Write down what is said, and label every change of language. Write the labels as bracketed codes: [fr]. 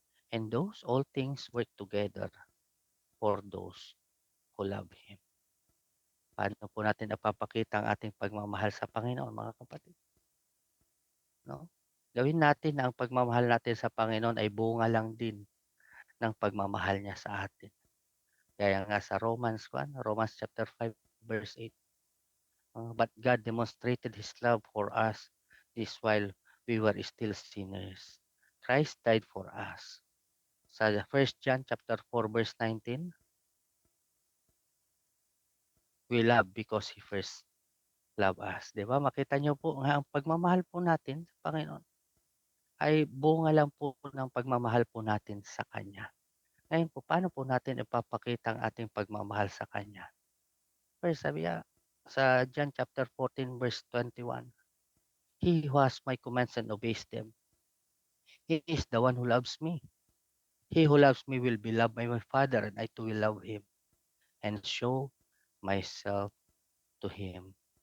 [en] And those all things work together for those who love Him. [tl] Paano po natin napapakita ang ating pagmamahal sa Panginoon, mga kapatid? No? Gawin natin na ang pagmamahal natin sa Panginoon ay bunga lang din ng pagmamahal niya sa atin. Kaya nga sa [en] Romans chapter 5 verse 8, but God demonstrated His love for us this while we were still sinners. Christ died for us. Sa 1 John chapter 4 verse 19, we love because He first loved us. [tl] 'Di ba? Makita niyo po nga ang pagmamahal po natin sa Panginoon ay bunga lang po ng pagmamahal po natin sa Kanya. Ngayon po, paano po natin ipapakita ang ating pagmamahal sa Kanya? [en] First, [tl] sabi nga sa [en] John chapter 14 verse 21, He who has my commands and obeys them, he is the one who loves me. He who loves me will be loved by my Father, and I too will love him and show myself to him.